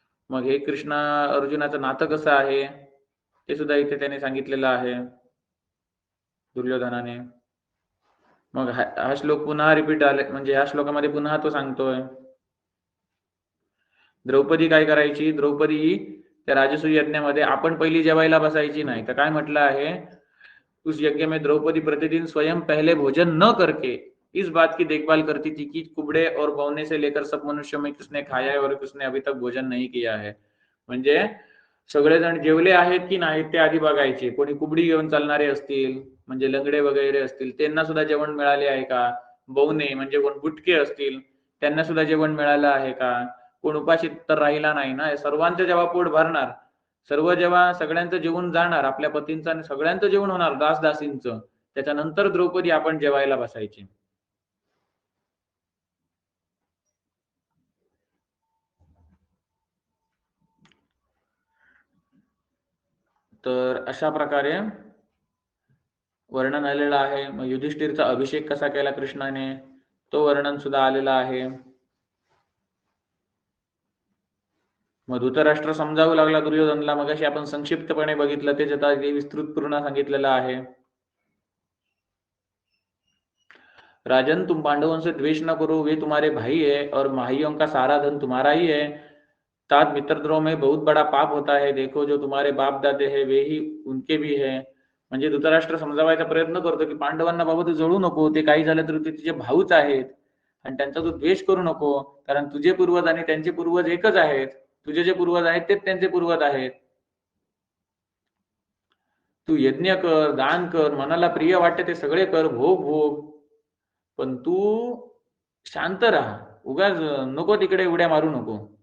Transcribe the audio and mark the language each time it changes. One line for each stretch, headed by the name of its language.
Marathi: मग हे कृष्ण अर्जुनाचं नातं कसं आहे ते सुद्धा इथे त्याने सांगितलेलं आहे दुर्योधनाने. मग हा श्लोक पुन्हा रिपीट आले, म्हणजे ह्या श्लोकामध्ये पुन्हा तो सांगतोय. द्रौपदी काय करायची? द्रौपदी त्या राजसूय यज्ञामध्ये आपण पहिली जेवायला बसायची नाही. तर काय म्हटलं आहे?
Hindi: उस यज्ञ में द्रौपदी प्रतिदिन स्वयं पहले भोजन न करके इस बात की देखभाल करती थी कि कुबड़े और बौने से लेकर सब मनुष्यों में किसने खाया है और किसने अभी तक भोजन नहीं किया है.
Marathi: म्हणजे सगळेजण जेवले आहेत की नाही ते आधी बघायचे. कोणी कुबडी घेऊन चालणारे असतील, म्हणजे लंगडे वगैरे असतील, त्यांना सुद्धा जेवण मिळाले आहे का? बौने म्हणजे कोण बुटके असतील, त्यांना सुद्धा जेवण मिळालं आहे का? कोण उपाशी तर राहिला नाही ना. सर्वांचं जेव्हा पोट भरणार, जेव्हा सगळ्यांचं जेवण जाणार, आपल्या पतींचं आणि सगळ्यांचं जेवण होणार, दासदासींचं, त्याच्यानंतर द्रौपदी आपण जेवायला बसायची. तर अशा प्रकारे वर्णन आलेलं आहे. मग युधिष्ठिरचा अभिषेक कसा केला कृष्णाने तो वर्णन सुद्धा आलेला आहे. मग धृतराष्ट्र समजावू लागला दुर्योधनला. मग अशी आपण संक्षिप्तपणे बघितलं, ते आता विस्तृत पूर्ण सांगितलेलं आहे.
Hindi: राजन, तुम पांडवों से द्वेष न करो, वे तुम्हारे भाई है और भाइयों का सारा धन तुम्हारा ही है. तात मित्रद्रोह में बहुत बड़ा पाप होता है. देखो जो तुम्हारे बाप दादे है वे ही उनके भी है.
Marathi: म्हणजे धृतराष्ट्र समजावायचा प्रयत्न करतो की पांडवांना बाबा तू जळू नको, ते काही झालं तर ते तुझे भाऊच आहेत आणि त्यांचा तू द्वेष करू नको, कारण तुझे पूर्वज आणि त्यांचे पूर्वज एकच आहेत. तुझे जे पूर्वज आहेत तेच त्यांचे पूर्वज आहेत. तू यज्ञ कर, दान कर, मनाला प्रिय वाटते ते सगळे कर, भोग, पण तू शांत राहा, उगाच नको तिकडे उड्या मारू नको.